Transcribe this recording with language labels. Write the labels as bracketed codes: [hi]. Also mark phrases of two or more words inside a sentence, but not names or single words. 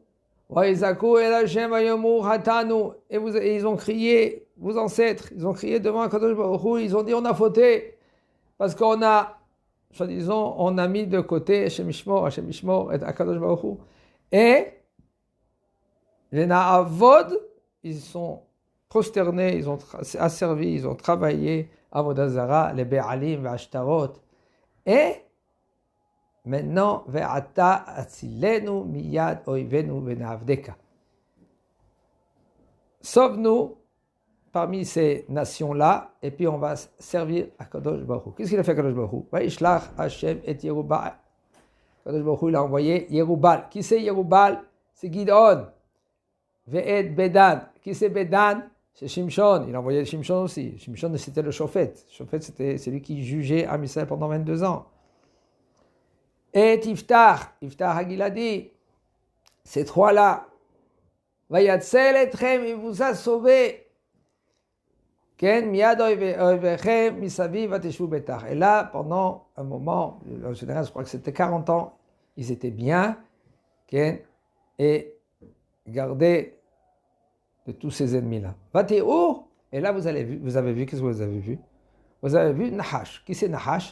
[fr] Et ils ont crié, vos ancêtres, ils ont crié devant Kadosh Baruch Hu, ils ont dit on a fauté, parce qu'on a, soi-disant, on a mis de côté Hashem Ishmor et Kadosh Baruch Hu. Et les Na'avod, ils sont prosternés, ils ont asservi, ils ont travaillé [he] עבודה זרה, [fr] les Be'alim, les Ashtarot. Et maintenant, [he] ועתה הצילנו מיד אויבינו ונעבדך. [fr] Sauve-nous parmi ces nations-là, et puis on va servir à Kadosh Baruch Hu. Qu'est-ce qu'il a fait Kadosh Baruch Hu? [he] וישלח השם את ירובעל. [fr] Kadosh Baruch Hu, il a envoyé Yerubal. Qui c'est Yerubal? C'est Gidon. [he] ואת בדן. [fr] Qui c'est Bedan? C'est Shimshon. Il a envoyé Shimshon aussi. Shimshon, c'était le Shofet. Shofet, c'est celui qui jugeait Am Yisraël pendant 22 ans. Et Iftach Hagiladi. Ces trois-là. [he] ויצל אתכם, [fr] il vous a sauvé. [he] כן מיד אויביכם מסביב ותשבו בטח. [fr] Et là, pendant un moment, en général, je crois que c'était 40 ans, ils étaient bien, Ken, et gardés de tous ces ennemis-là. Vateu, et là vous avez vu, qu'est-ce que vous avez vu? Vous avez vu Nahash. Qui c'est Nahash?